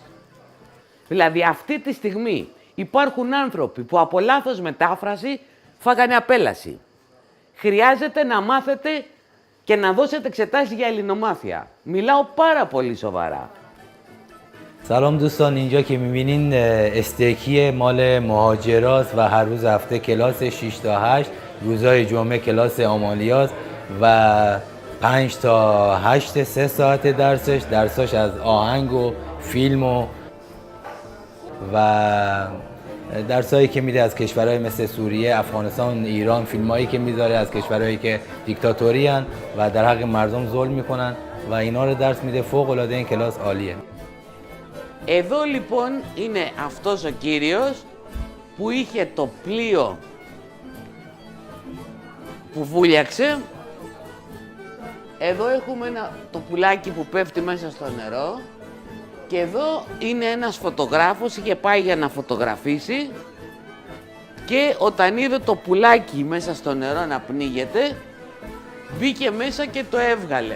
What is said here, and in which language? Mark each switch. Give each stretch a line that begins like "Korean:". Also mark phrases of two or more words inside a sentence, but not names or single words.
Greek: Δηλαδή αυτή τη στιγμή υπάρχουν άνθρωποι που από λάθος μετάφραση φάγανε απέλαση. Χρειάζεται να μάθετε και να δώσετε εξετάσεις για ελληνομάθεια. Μιλάω πάρα πολύ σοβαρά.
Persian: سلام دوستان، اینجا که میبینین استیکی مال مهاجراست و هر روز هفته کلاس 6 تا 8 روزهای جمعه کلاس آمالیاست و 5 تا 8 3 ساعت درساش از آهنگ و فیلم و درسایی که میده از کشورهای مثل سوریه، افغانستان، ایران، فیلمایی که میذاره از کشورهایی که دیکتاتوری هن و در حق مردم ظلم میکنن و اینا رو درس میده. فوق العاده این کلاس عالیه.
Greek: Εδώ λοιπόν είναι αυτός ο κύριος που είχε το πλοίο που βούλιαξε. Εδώ έχουμε το πουλάκι που πέφτει μέσα στο νερό και εδώ είναι ένας φωτογράφος, είχε πάει για να φωτογραφίσει και όταν είδε το πουλάκι μέσα στο νερό να πνίγεται, μπήκε μέσα και το έβγαλε.